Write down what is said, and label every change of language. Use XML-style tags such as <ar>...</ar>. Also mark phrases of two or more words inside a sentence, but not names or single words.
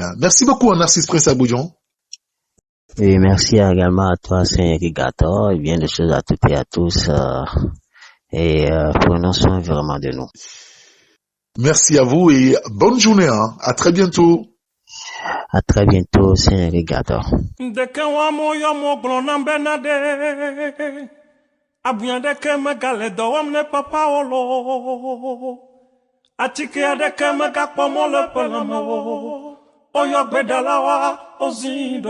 <fr>Merci beaucoup, Narcisse Prince Aboujon. Et merci également à toi, Saint-Rigator, et bien de choses à toutes et à tous, et prenons soin vraiment de nous. Merci à vous et bonne journée. À très bientôt. À très bientôt, Saint-Rigator.</fr> <ee>Atike adeke mega kpomo le pelamo oyo gbedalawa ozindo</ee>